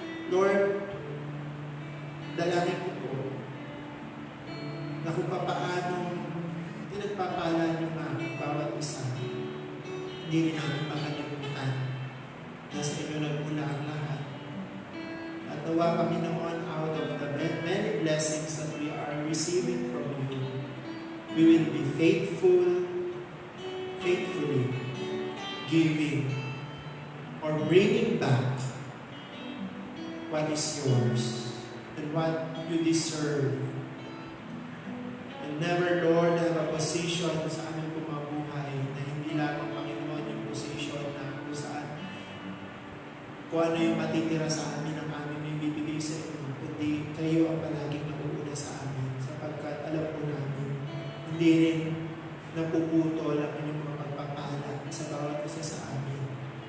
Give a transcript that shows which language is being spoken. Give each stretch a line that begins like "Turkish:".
Filipino: Lord, dalangin ko po na kung paano pinagpapala niyo bawat isa, hindi rin namin makalimutan na sa inyo nagmula ang lahat. At nawa, Panginoon,
English: out of the many blessings that we are receiving from you, we will be faithfully giving or bringing back what is yours and what you deserve. And never, Lord, have a position
Filipino: sa aming bumabuhay na hindi lamang, Panginoon, yung position na kung saan kung ano yung matitira sa amin ang aming ibibigay sa inyo, kundi kayo ang palaging nakuuna sa amin sapagkat alam po namin hindi rin napuputol ang inyong mga pagpapala sa bawat isa sa amin.